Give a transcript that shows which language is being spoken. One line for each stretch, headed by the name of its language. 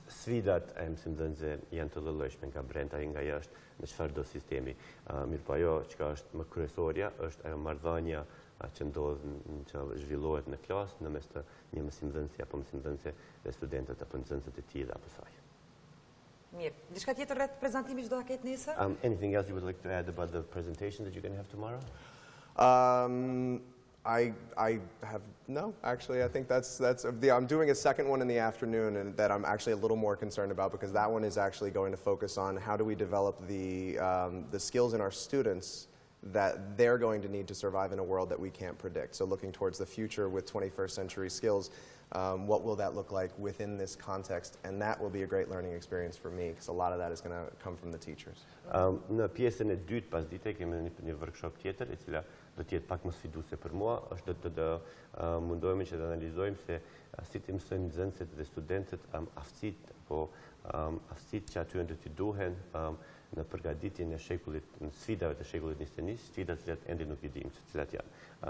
Albanian: Sfidat e mësimdhënësve janë të llojshme nga brenda e nga jashtë në çfarëdo sistemi. Mirë po ajo që është më kryesorja është ajo marrëdhënia që ndodh, që zhvillohet në klasë në mes të një mësimdhënësi apo mësimdhënëse dhe studentët apo nxënësit e tij apo saj. Mirë. Diçka tjetër rreth prezantimit që do ta ketë nesër?
English: Anything else you would like to add about the presentation that you're going to have tomorrow? I have no. Actually, I think I'm doing a second one in the afternoon, and that I'm actually a little more concerned about, because that one is actually going to focus on how do we develop the skills in our students that they're going to need to survive in a world that we can't predict. So looking towards the future with 21st century skills, what will that look like within this context? And that will be a great learning experience for me, because a lot of that is going to come from the teachers.
Albanian: Në pjesën e dytë pas dite kemi një workshop tjetër, e cila do të jetë pak më sfiduese për mua, është të mundohemi që të analizojmë se si të mësojmë nxënësit dhe studentët aftësitë, apo aftësitë që atyre do t'i duhen në përgatitjen e shekullit, në sfidave të shekullit 21, sfidat që ende nuk i dimë cilat janë.